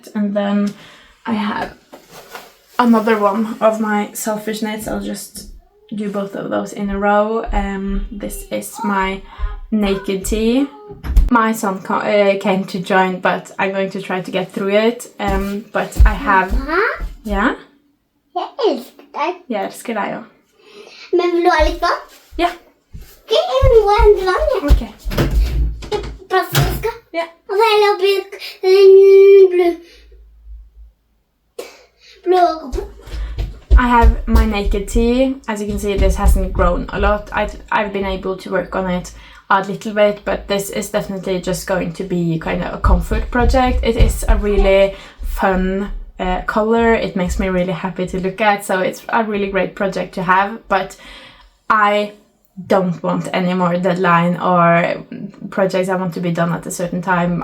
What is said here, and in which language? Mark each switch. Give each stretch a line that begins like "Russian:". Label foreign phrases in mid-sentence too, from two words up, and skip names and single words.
English: And then I have another one of my selfish knits. I'll just do both of those in a row. This is my naked tee. My son came to join, but I'm going to try to get through it. But I have...
Norwegian: Ja? Jeg elsker deg. Jeg elsker deg også. Men vil du ha litt vann? Ja. Ok, jeg må hente vann, ja. Ok. Plastflaske. Ja. Og så heller oppi den blå koppen.
English: I have my naked tee. As you can see, this hasn't grown a lot. I've been able to work on it a little bit, but this is definitely just going to be kind of a comfort project. It is a really fun color. It makes me really happy to look at, so it's a really great project to have, but I don't want any more deadline or projects I want to be done at a certain time.